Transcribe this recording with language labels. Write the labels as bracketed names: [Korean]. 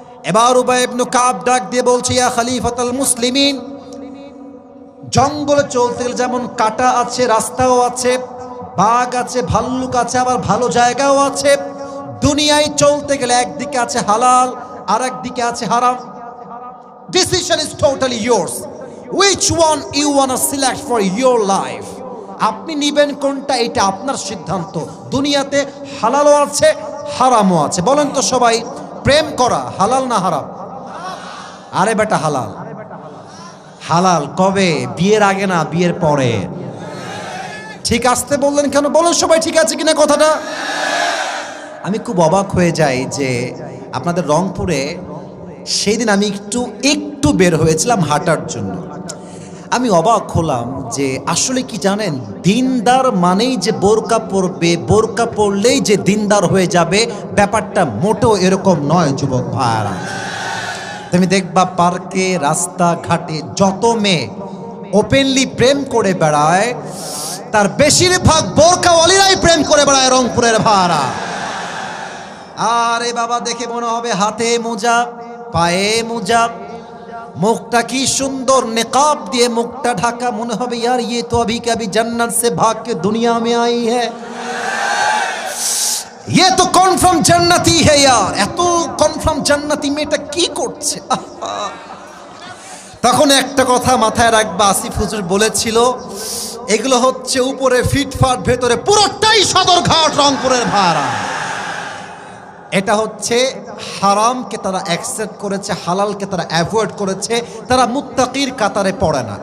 [Bangla] এবার উবাই ইবনে কাব ডাক দিয়ে বলছে, ইয়া খলিফাতুল মুসলিমিন, জঙ্গলে চলতে গেলে যেমন কাঁটা আছে, রাস্তাও আছে, বাঘ আছে, ভাল্লুক আছে, আবার ভালো জায়গাও আছে। দুনিয়ায় চলতে গেলে একদিকে আছে হালাল, আর একদিকে আছে হারাম। [English] Decision is totally yours. Which one you wanna select for your life? [Bangla] আপনি নিবেন কোনটা, এটা আপনার সিদ্ধান্ত। দুনিয়াতে হালালও আছে, হারামও আছে। বলেন তো সবাই, প্রেম করা হালাল না হারাম? আরে বেটা হালাল। হালাল কবে? বিয়ের আগে না, বিয়ের পরে। ঠিক আসতে বললেন কেন? বলেন সবাই ঠিক আছে কিনা কথাটা? আমি খুব অবাক হয়ে যাই যে আপনাদের রংপুরে সেই দিন আমি একটু বের হয়েছিলাম হাঁটার জন্য। আমি অবাক হলাম যে আসলে কি জানেন, দিনদার মানেই যে বোরকা পরবে, বোরকা পরলেই যে দিনদার হয়ে যাবে, ব্যাপারটা মোটেও এরকম নয় যুবক ভাইরা। তুমি দেখবা পার্কে রাস্তাঘাটে যত মেয়ে ওপেনলি প্রেম করে বেড়ায়, তার বেশিরভাগ বোরকাওয়ালিরাই প্রেম করে বেড়ায় রংপুরের ভাড়া। আরে বাবা, দেখে মনে হবে হাতে মোজা, পায়ে মোজা, মুখটা কি সুন্দর নেকাব দিয়ে মুখটা ঢাকা, মনে হবে [Hindi] यार ये तो अभी के अभी जन्नत से भाग के दुनिया में आई है, ये तो कन्फार्म जन्नती है यार। [Bangla] এত কনফার্ম জান্নাতি মেয়েটা কি করছে? তখন একটা কথা মাথায় রাখবা, আসিফ হুজুর বলেছিল এগুলো হচ্ছে উপরে ফিটফাট, ভেতরে পুরোটাই সদরঘাট রংপুরের ভাড়া। এটা হচ্ছে হারামকে তারা অ্যাকসেপ্ট করেছে, হালালকে তারা অ্যাভয়েড করেছে, তারা মুত্তাকির কাতারে পড়ে না।